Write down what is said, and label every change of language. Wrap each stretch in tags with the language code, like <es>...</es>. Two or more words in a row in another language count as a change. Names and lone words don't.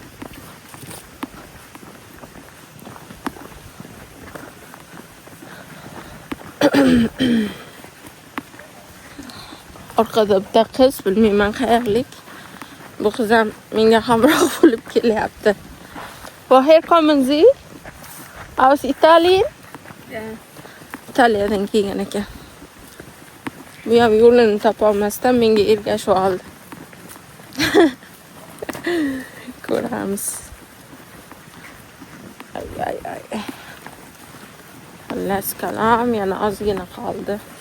<uz>Orqada bitta qiz, bilmayman qayerlik. Bu qiz ham menga hamroh bo'lib kelyapti.</uz> <de>Woher kommen Sie? Aus Italien?</de> <uz>Italiyadan kelgan ekan. Bu ham yo'lini topolmasdan menga ergashib oldi. Ko'ramiz. Ay. Xullas kalom, yana ozgina qoldi.</uz>